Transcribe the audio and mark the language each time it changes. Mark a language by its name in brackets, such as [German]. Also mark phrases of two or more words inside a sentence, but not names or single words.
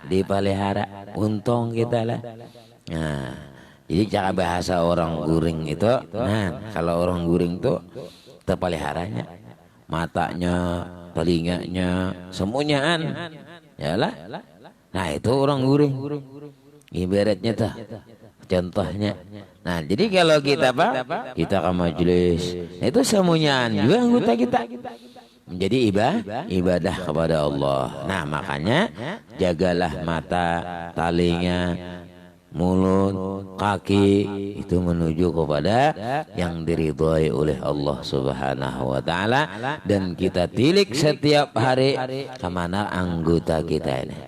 [Indonesian] Dipelihara, untung kita lah. Nah, jadi cara bahasa orang guring itu, nah kalau orang guring itu terpeliharanya matanya, telinganya, semuanyaan, yalah. Nah, itu orang guring. Ibaratnya tuh, contohnya. Nah, jadi kalau kita kita ke majelis, itu semuanyaan juga anggota kita menjadi ibadah kepada Allah. Nah, makanya jagalah mata, telinga, mulut, kaki itu menuju kepada yang diridhoi oleh Allah [Arabic] سبحانه وتعالى, [Indonesian] dan kita tilik setiap hari kemana anggota kita ini.